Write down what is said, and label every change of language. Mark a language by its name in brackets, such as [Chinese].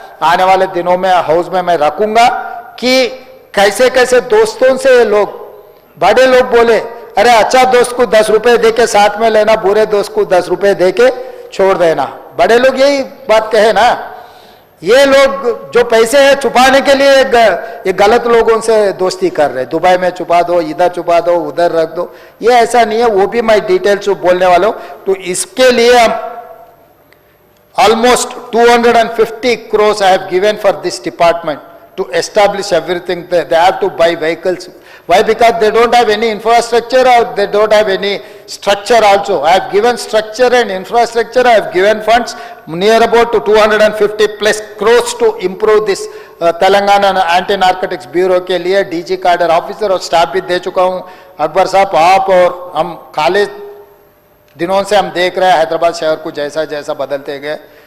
[Hindi] आने वाले दिनों में हाउस में मैं रखूंगा कि कैसे कैसे दोस्तों से ये लोग, बड़े लोग बोले अरे अच्छा दोस्त को 10 रुपए दे के साथ में लेना, बुरे दोस्त को 10 रुपए दे के छोड़ देना। बड़े लोग यही बात कहे ना। ये लोग जो पैसे हैं छुपाने के लिए ये गलत लोगों से दोस्ती कर रहे हैं। दुबई में छुपा दो, इधर छुपा दो, उधर रख दो, ये ऐसा नहीं है। वो भी मैं डिटेल्स बोलने वाला हूं। तो इसके लिए हम [English] Almost 250 crores I have given for this department to establish everything. They have to buy vehicles. Why? Because they don't have any infrastructure or they don't have any structure also. I have given structure and infrastructure. I have given funds near about to 250+ crores to improve this [Hindi] Telangana anti narcotics bureau के लिए DG cadre officer और staff भी दे चुका हूं। अकबर साहब, आप और हम खाली दिनों से हम देख रहे हैं हैदराबाद शहर को जैसा जैसा बदलते गए।